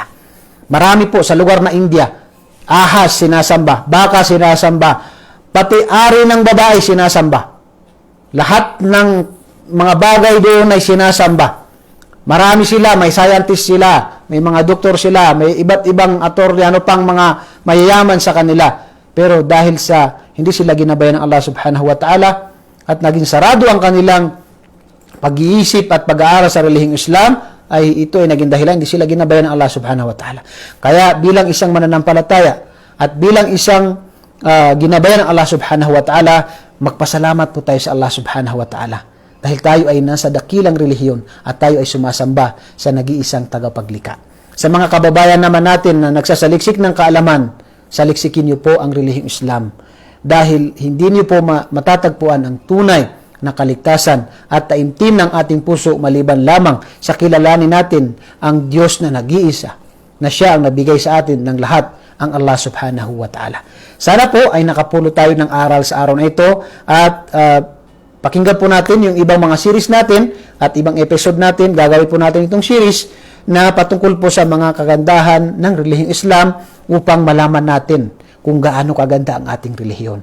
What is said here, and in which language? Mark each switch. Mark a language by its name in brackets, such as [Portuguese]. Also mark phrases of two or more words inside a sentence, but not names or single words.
[Filipino] Marami po sa lugar na India, ahas sinasamba, baka sinasamba, pati ari ng babae sinasamba. Lahat ng mga bagay doon ay sinasamba. Marami sila, may scientist sila, may mga doktor sila, may iba't ibang attorney, ano pang mga mayayaman sa kanila. Pero dahil sa hindi sila ginabayan ng Allah [Arabic] سبحانه وتعالى [Filipino] at naging sarado ang kanilang pag-iisip at pag-aaral sa relihiyong Islam, ay ito ay naging dahilan, hindi sila ginabayan ng Allah [Arabic] سبحانه وتعالى. [Filipino] Kaya bilang isang mananampalataya at bilang isang ginabayan ng Allah [Arabic] سبحانه وتعالى, [Filipino] magpasalamat po tayo sa Allah [Arabic] سبحانه وتعالى. [Filipino] Dahil tayo ay nasa dakilang relihiyon at tayo ay sumasamba sa nag-iisang tagapaglikha. Sa mga kababayan naman natin na nagsasaliksik ng kaalaman, saliksikin niyo po ang relihiyong Islam. Dahil hindi niyo po matatagpuan ang tunay na kaligtasan at taimtim ng ating puso maliban lamang sa kilalanin natin ang Diyos na nag-iisa, na siya ang nabigay sa atin ng lahat, ang Allah [Arabic] سبحانه وتعالى. [Filipino] Sana po ay nakapulot tayo ng aral sa araw na ito at pakinggan po natin yung ibang mga series natin at ibang episode natin. Gagawin po natin itong series na patungkol po sa mga kagandahan ng relihiyong Islam upang malaman natin kung gaano kaganda ang ating relihiyon.